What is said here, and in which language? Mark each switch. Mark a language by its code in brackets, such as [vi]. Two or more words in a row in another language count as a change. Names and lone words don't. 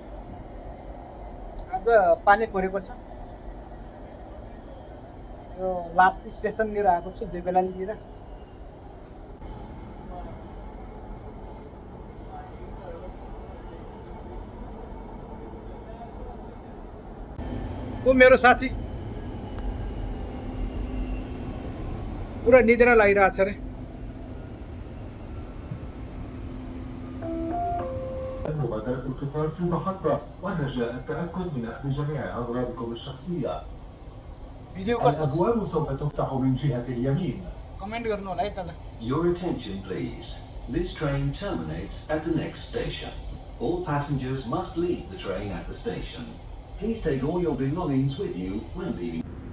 [ne] आज पानी परेको छ यो लास्ट स्टेसननिर आएको छु जेबेलालीतिर ऊ मेरो साथी पुरा निद्रा लागिरहेछ रे [ar] مبادرة القطار في المحطة ورجاء التأكد من أخذ جميع أغراضكم الشخصية. [ne] भिडियो कस्तो छ [ar] الأبواب سوف تفتح من جهة اليمين. [ne] कमेन्ट गर्नु होला है तल [en] Your attention, please. This train terminates at the next station. All passengers must leave the train at the station. Please take all your belongings with you when leaving.